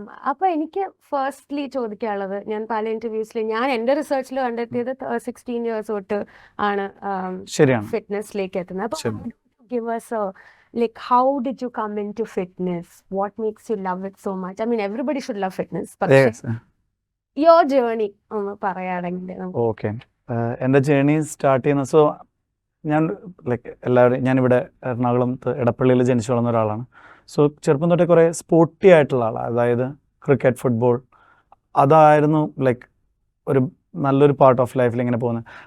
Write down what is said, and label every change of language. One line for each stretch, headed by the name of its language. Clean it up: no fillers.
Malayalam: അപ്പൊ എനിക്ക് ഫസ്റ്റ്ലി ചോദിക്കാനുള്ളത്, ഞാൻ പല ഇന്റർവ്യൂസിൽ ഞാൻ എന്റെ റിസർച്ചിൽ കണ്ടെത്തിയത് 16 years തൊട്ട് ആണ് ഫിറ്റ്നസിലേക്ക് എത്തുന്നത്.
English: അപ്പൊ give us a like how did you come into fitness, what makes you love it so much? I mean everybody should love fitness, but your journey
Malayalam: ഒന്ന് പറയാണെങ്കിൽ. ഓക്കെ, എൻ്റെ ജേർണി സ്റ്റാർട്ട് ചെയ്യുന്ന, സോ ഞാൻ like എല്ലാവരും, ഞാനിവിടെ എറണാകുളത്ത് എടപ്പള്ളിയിൽ ജനിച്ചു വളർന്ന ഒരാളാണ്. സോ ചെറുപ്പം തൊട്ടേ കുറേ സ്പോർട്ടി ആയിട്ടുള്ള ആളാണ്. അതായത് ക്രിക്കറ്റ്, ഫുട്ബോൾ, അതായിരുന്നു ലൈക്ക് ഒരു നല്ലൊരു പാർട്ട് ഓഫ് ലൈഫിൽ ഇങ്ങനെ പോകുന്നത്.